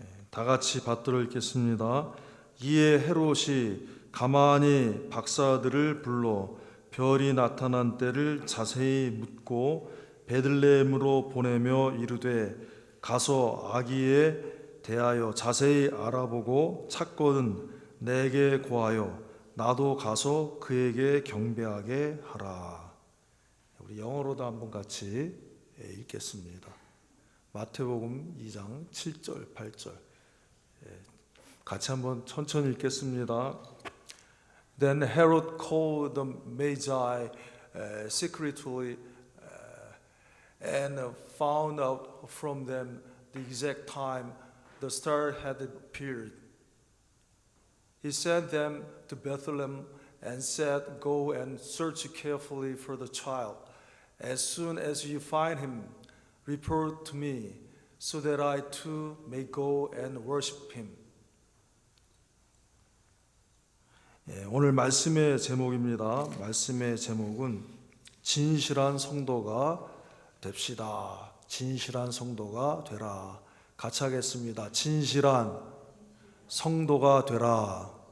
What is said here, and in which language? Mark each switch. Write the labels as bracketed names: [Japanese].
[Korean] 다 같이 받들어 읽겠습니다. 이에 헤롯이 가만히 박사들을 불러 별이 나타난 때를 자세히 묻고 베들레헴으로 보내며 이르되 가서 아기에 대하여 자세히 알아보고 찾거든 내게 고하여 나도 가서 그에게 경배하게 하라. 우리 영어로도 한번 같이 읽겠습니다. 마태복음 2장 7절 8절 같이 한번 천천히 읽겠습니다. [English] Then Herod called the Magi secretly and found out from them the exact time the star had appeared. He sent them to Bethlehem and said, "Go and search carefully for the child. As soon as you find him, report to me, so that I too may go and worship him." [Korean] 오늘 말씀의 제목입니다. 말씀의 제목은 진실한 성도가 됩시다. 진실한 성도가 되라. 같이 하겠습니다. 진실한 성도가 되라.